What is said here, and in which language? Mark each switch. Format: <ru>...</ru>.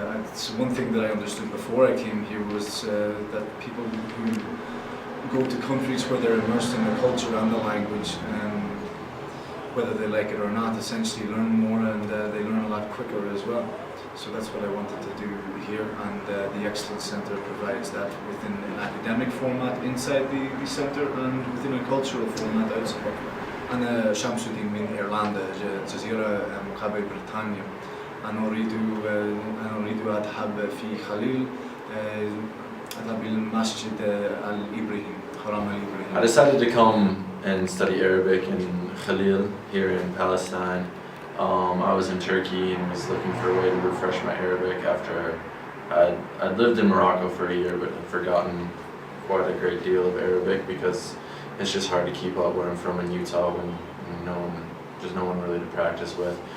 <en>It's one thing that I understood before I came here was that people who go to countries where they're immersed in the culture and the language, whether they like it or not, essentially learn more, and they learn a lot quicker as well. So that's what I wanted to do here, and the Excellence Centre provides that within an academic format inside the centre and within a cultural format outside.</en> <ar>أنا شمس الدين من إيرلندا، جزيرة مقابل بريطانيا. أنا أريد أذهب في خليل، أذهب إلى المسجد الإبراهيم، حرم الإبراهيم.</ar> <en>I decided to come and study Arabic in Khalil here in Palestine. I was in Turkey and was looking for a way to refresh my Arabic after I'd lived in Morocco for a year, but had forgotten quite a great deal of Arabic because it's just hard to keep up where I'm from in Utah when there's no one really to practice with.</en>